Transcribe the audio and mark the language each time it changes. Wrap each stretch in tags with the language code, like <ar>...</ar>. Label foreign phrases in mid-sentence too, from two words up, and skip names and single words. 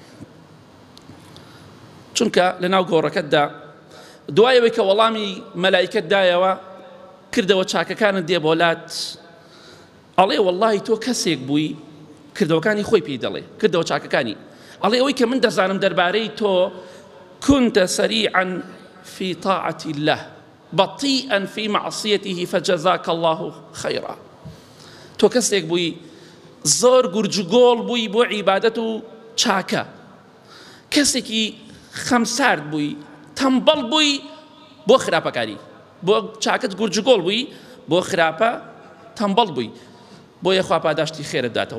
<ckb>چونکە لە ناو گۆڕەکەتدا دوایەوەی کە وەڵامی مەلایکەت دایەوە کردەوە چاکەکانت دێ بۆلات، ئەڵێ واللهی تۆ کەسێک بووی، کردەوەکانی خۆی پێی دەڵێ، کردەوە چاکەکانی، ئەڵێ ئەوەی کە من دەزانم دەربارەی تۆ</ckb> <ar>كنت سريعا في طاعة الله بطيئا في معصيته فجزاك الله خيرا.</ar> <ckb>تۆ کەسێک بووی زۆر گورجگۆڵ بووی بۆ عیبادەت و چاکە، کەسێکی خەمسارد بووی، تەمبەڵ بووی بۆ خراپەکاری، بۆ چاکت گورجگۆڵ بووی، بۆ خراپە تەمبەڵ بووی، بۆیە خوا پاداشتی خێرت داتەوە.</ckb>